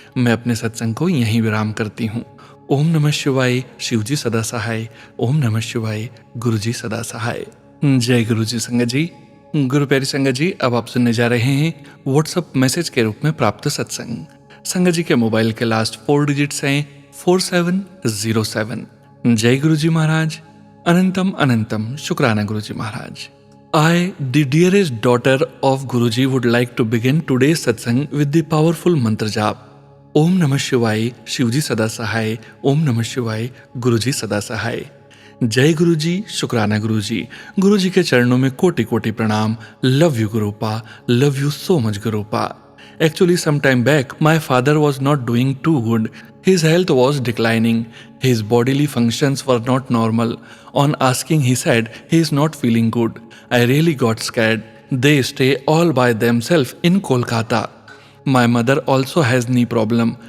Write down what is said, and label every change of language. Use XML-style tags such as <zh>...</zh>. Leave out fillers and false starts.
<hi>मैं अपने सत्संग को यहीं विराम करती हूँ। ओम नमः शिवाय, शिवजी सदा सहाय। ओम नमः शिवाय, गुरुजी सदा सहाय। जय गुरुजी संगत जी। गुरु प्यारी संगत जी, अब आप सुनने जा रहे हैं व्हाट्सएप मैसेज के रूप में प्राप्त सत्संग। संगत जी के मोबाइल के लास्ट 4 डिजिट्स हैं 4707। जय गुरु जी महाराज, अनंतम अनंतम शुक्राना गुरु जी महाराज।</hi> <en>I, the dearest daughter of Guruji, would like to begin today's satsang with the powerful mantra jap.</en> <hi>ओम नमः शिवाय, शिवजी सदा सहाय। ओम नमः शिवाय, गुरुजी सदा सहाय। जय गुरुजी, शुक्राना गुरुजी। गुरुजी के चरणों में कोटि कोटि प्रणाम।</hi> <en>Love you Gurupa, love you so much Gurupa. Actually, some time back, my father was not doing too good. His health was declining. His bodily functions were not normal. On asking, he said he is not feeling good. I really got scared. They stay all by themselves in Kolkata. My mother also has knee problem.</en>